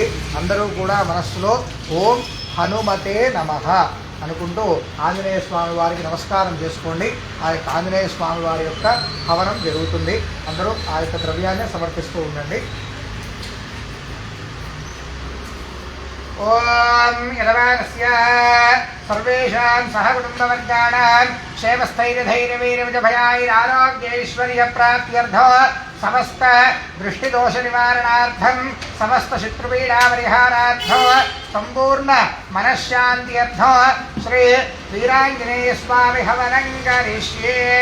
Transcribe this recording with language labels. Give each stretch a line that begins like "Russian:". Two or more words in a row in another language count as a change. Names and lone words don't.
Telugu: అందరూ కూడా మనస్సులో
Sanskrit: ఓం హనుమతే నమః
Telugu: అనుకుంటూ ఆంజనేయ స్వామి వారికి నమస్కారం చేసుకోండి. ఆ యొక్క ఆంజనేయ స్వామి వారి యొక్క హవనం జరుగుతుంది. అందరూ ఆ యొక్క ద్రవ్యాన్ని సమర్పిస్తూ ఉండండి.
Sanskrit: ఓం యజమానస్య సర్వేషాం సహ కుటుంబవర్గాణాం क्षेमस्थैर्यधैर्यवीर्यभयाैरारोग्यैश्वर्यप्राप्त्यर्थो समस्त दृष्टिदोष निवारणार्थं समस्त शत्रुपीडा परिहारार्थो संपूर्ण मनश्शान्त्यर्थो श्री वीरांजनेय स्वामी हवनं करिष्ये।